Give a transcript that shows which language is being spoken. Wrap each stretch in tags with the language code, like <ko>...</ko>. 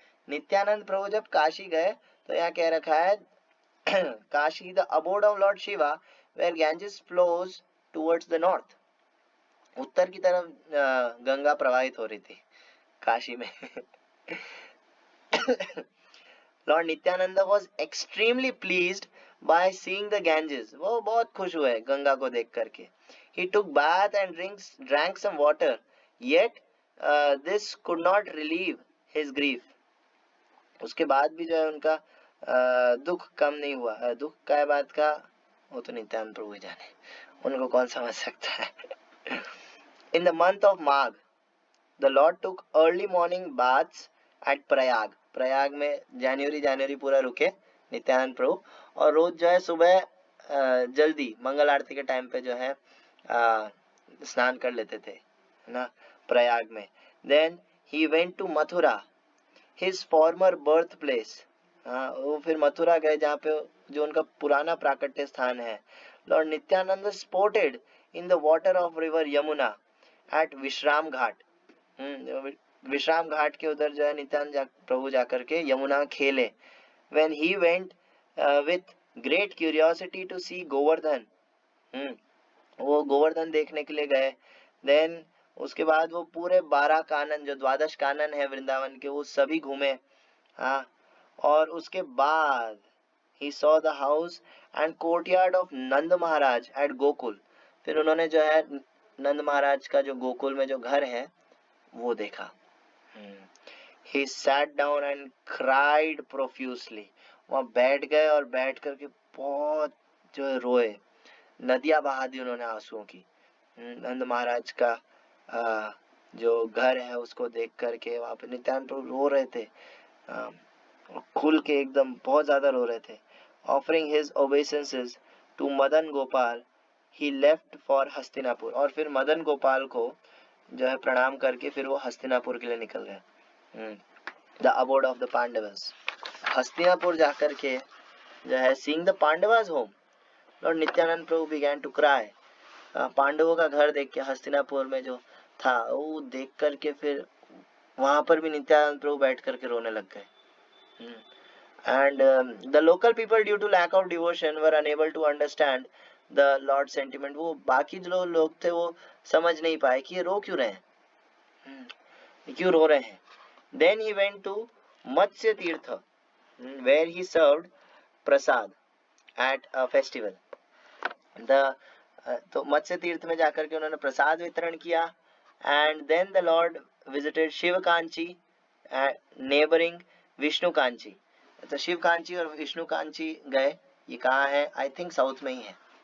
<hi>नित्यानंद प्रभु जब काशी गए तो यहाँ कह रखा है</hi> <en>Kashi the abode of Lord Shiva where Ganges flows towards the north.</en> <hi>उत्तर की तरफ गंगा प्रवाहित हो रही थी काशी में</hi> <en>Lord Nityananda was extremely pleased by seeing the Ganges।</en> <hi>वो बहुत खुश हुए गंगा को देख करके।</hi> <en>He took bath and drank some water, yet this could not relieve his grief।</en> <hi>उसके बाद भी जो है उनका दुख कम नहीं हुआ। दुख क्या बात का वो तो नित्यानंद प्रभु जाने, उनको कौन समझ सकता है।</hi> <en>In the month of Magh, the Lord took early morning baths at Prayag।</en> <hi>Prayag में जनवरी पूरा रुके नित्यानंद प्रभु, और रोज जो है सुबह जल्दी मंगल आरती के टाइम पे जो है स्नान कर लेते थे, है ना, प्रयाग में।</hi> <en>Then he went to Mathura, his former birth place.</en> <hi>वो फिर मथुरा गए जहाँ पे जो उनका पुराना प्राकट्य स्थान है।</hi> <en>Lord Nityananda sported in the water of river Yamuna at Vishram Ghat.</en> <hi>Vishram Ghat के उधर जो है नित्यानंद प्रभु जाकर के यमुना खेले।</hi> <en>When he went with great curiosity to see Govardhan,</en> <hi>वो गोवर्धन देखने के लिए गए। Then उसके बाद वो पूरे 12 कानन जो 12 कानन है वृंदावन के वो सभी घूमे। हाँ, और उसके बाद</hi> <en>he saw the house and courtyard of Nand Maharaj at Gokul.</en> <hi>फिर उन्होंने जो है नंद महाराज का जो गोकुल में जो घर है वो देखा।</hi> <en>He sat down and cried profusely।</en> <hi>वहाँ बैठ गए और बैठ करके बहुत जो रोए, नदियां बहा दी उन्होंने आंसुओं की। नंद महाराज का जो घर है उसको देख करके वहाँ पे नित्यानंद प्रभु रो रहे थे, खुल के एकदम बहुत ज्यादा रो रहे थे।</hi> <en>Offering his obeisances to Madan Gopal, he left for Hastinapur.</en> <hi>और फिर मदन गोपाल को जो है प्रणाम करके फिर वो हस्तिनापुर के लिए निकल गए।</hi> <en>the abode of the Pandavas, Hastinapur</en> <hi>जाकर के जो है</hi> <en>Seeing the Pandavas home, Lord Nityananda Prabhu began to cry.</en> <hi>पांडवों का घर देख के हस्तिनापुर में जो था वो देख करके फिर वहां पर भी नित्यानंद प्रभु बैठ करके रोने लग गए।</hi> <en>And the local people due to lack of devotion were unable to understand the Lord sentiment.</en> <hi>वो बाकी जो लोग थे वो समझ नहीं पाए कि ये रो क्यों रहे हैं, क्यों रो रहे हैं।</hi> <en>Then he went to Matsya Tirtha, where he served prasad at a festival।</en> <hi>तो मत्स्य तीर्थ में जाकर के उन्होंने प्रसाद वितरण किया।</hi> <en>And then the lord visited Shiva Kanchi neighbouring Vishnu Kanchi.</en> <hi>तो शिव कांची और विष्णु कांची गए, ये कहाँ है?</hi> <en>I think</en> <hi>साउथ में ही है।</hi>